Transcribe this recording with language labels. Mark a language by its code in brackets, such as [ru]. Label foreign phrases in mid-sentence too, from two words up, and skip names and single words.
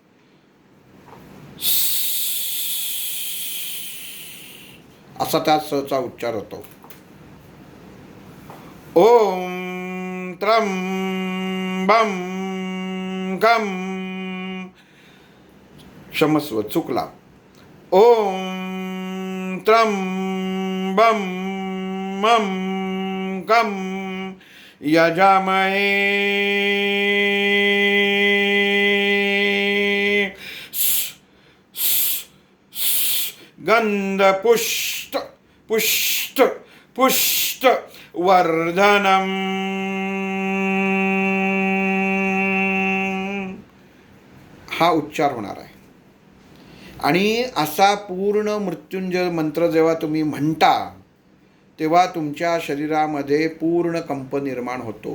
[mr] असा त्या सचा उच्चार होतो. [sa] ओम त्रम बम गम. [mr] क्षमस्व, चुकला. [sa] ओम त्रम बम मम कम यजामहे गंध पुष्ट पुष्ट पुष्ट वर्धनम. [mr] हा उच्चार होणार आहे. आणि असा पूर्ण मृत्युंजय मंत्र जेव्हा तुम्ही म्हणता तेव्हा तुमच्या शरीरामध्ये पूर्ण कंप निर्माण होतो.